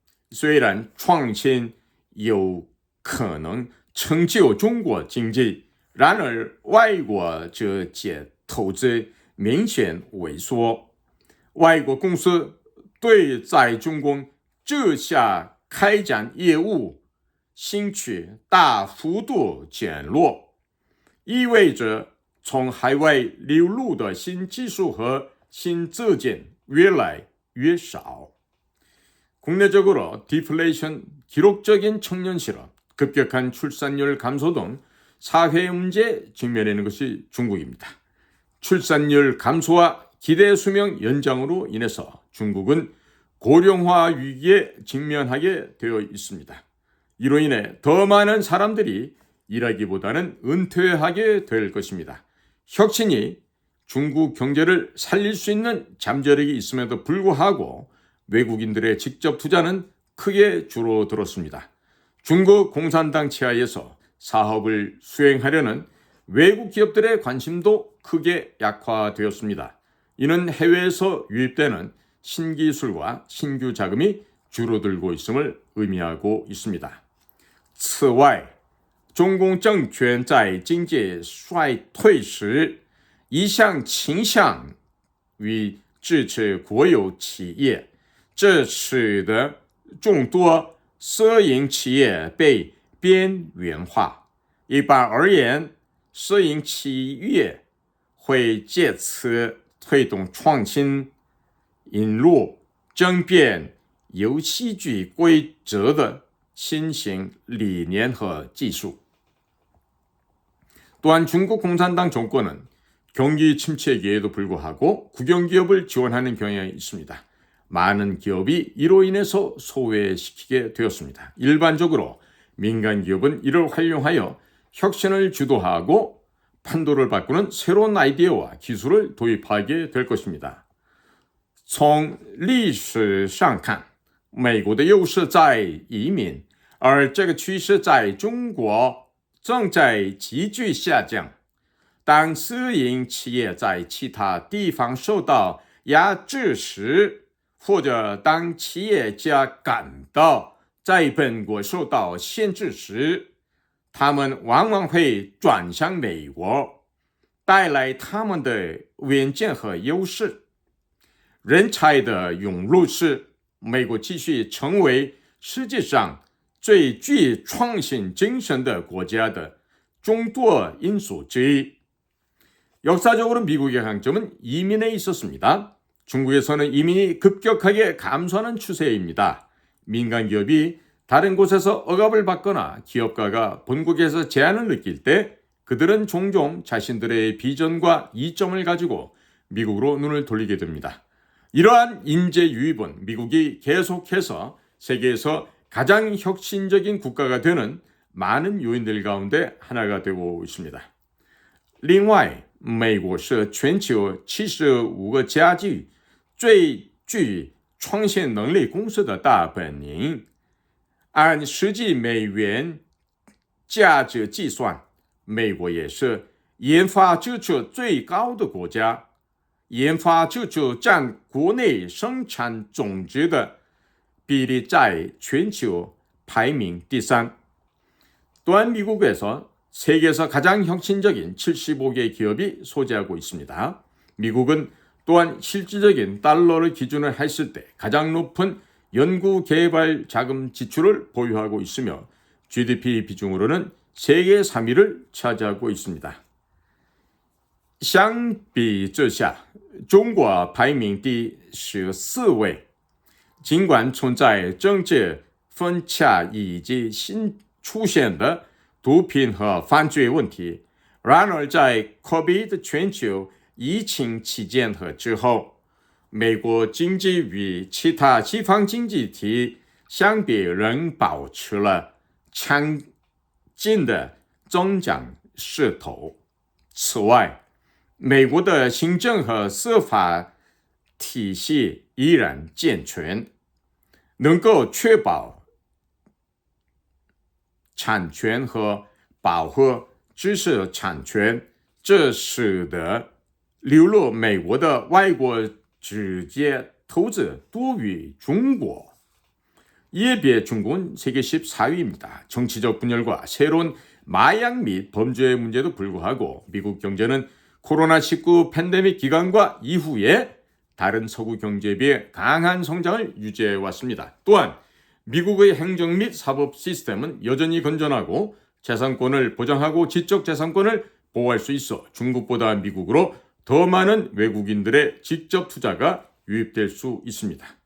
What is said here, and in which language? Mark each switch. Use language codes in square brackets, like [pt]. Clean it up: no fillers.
[zh] 虽然创新有可能成就中国经济，然而外国这些投资明显萎缩，外国公司对在中国这下开展业务兴趣大幅度减弱，意味着从海外流入的新技术和新资金越来越少。 [ko] 국내적으로 디플레이션, 기록적인 청년 실업, 급격한 출산율 감소 등 사회 문제에 직면해 있는 것이 중국입니다. 출산율 감소와 기대 수명 연장으로 인해서 중국은 고령화 위기에 직면하게 되어 있습니다. 이로 인해 더 많은 사람들이 일하기보다는 은퇴하게 될 것입니다. 혁신이 중국 경제를 살릴 수 있는 잠재력이 있음에도 불구하고 외국인들의 직접 투자는 크게 줄어들었습니다. 중국 공산당 치하에서 사업을 수행하려는 외국 기업들의 관심도 크게 약화되었습니다. 이는 해외에서 유입되는 신기술과 신규 자금이 줄어들고 있음을 의미하고 있습니다. [zh] 此外，中共政权在经济衰退时一向倾向于支持国有企业，这使得众多私营企业被边缘化。一般而言，私营企业会借此推动创新，引入争辩游戏剧规则的新型理念和技术。 [ko] 또한 중국 공산당 정권은 경기 침체기에도 불구하고 국영기업을 지원하는 경향이 있습니다. 많은 기업이 이로 인해서 소외시키게 되었습니다. 일반적으로 민간 기업은 이를 활용하여 혁신을 주도하고 판도를 바꾸는 새로운 아이디어와 기술을 도입하게 될 것입니다. [zh] 从历史上看，美国的优势在移民，而这个趋势在中国正在急剧下降。当私营企业在其他地方受到压制时，或者当企业家感到在本国受到限制时，他们往往会转向美国，带来他们的远见和优势。人才的涌入是美国继续成为世界上最具创新精神的国家的众多因素之一。 [ko] 역사적으로 미국의 강점은 이민에 있었습니다. 중국에서는 이민이 급격하게 감소하는 추세입니다. 민간 기업이 다른 곳에서 억압을 받거나 기업가가 본국에서 제한을 느낄 때 그들은 종종 자신들의 비전과 이점을 가지고 미국으로 눈을 돌리게 됩니다. 이러한 인재 유입은 미국이 계속해서 세계에서 가장 혁신적인 국가가 되는 많은 요인들 가운데 하나가 되고 있습니다. [zh] 另外，美国是全球75个家具最具创新能力公司的大本营。按实际美元价值计算，美国也是研发支出最高的国家，研发支出占国内生产总值的比例在全球排名第3。 [ko] 또한 미국에서 세계에서 가장 혁신적인 75개 기업이 소재하고 있습니다. 미국은 또한 실질적인 달러를 기준으로 했을 때 가장 높은 연구개발 자금 지출을 보유하고 있으며 GDP 비중으로는 세계 3위를 차지하고 있습니다. [zh] 相比之下，中国排名第14位。尽管存在政治分歧以及新出现的毒品和犯罪问题，然而在 COVID 全球疫情期间和之后，美国经济与其他西方经济体相比仍保持了强劲的增长势头。此外，美国的行政和司法体系依然健全，能够确保产权和保护知识产权，这使得流入美国的外国直接投资多于中国。 [ko] 이에 비해 중국은 세계 14위입니다. 정치적 분열과 새로운 마약 및 범죄의 문제도 불구하고 미국 경제는 코로나19 팬데믹 기간과 이후에 다른 서구 경제에 비해 강한 성장을 유지해 왔습니다. 또한 미국의 행정 및 사법 시스템은 여전히 건전하고 재산권을 보장하고 지적 재산권을 보호할 수 있어 중국보다 미국으로 더 많은 외국인들의 직접 투자가 유입될 수 있습니다.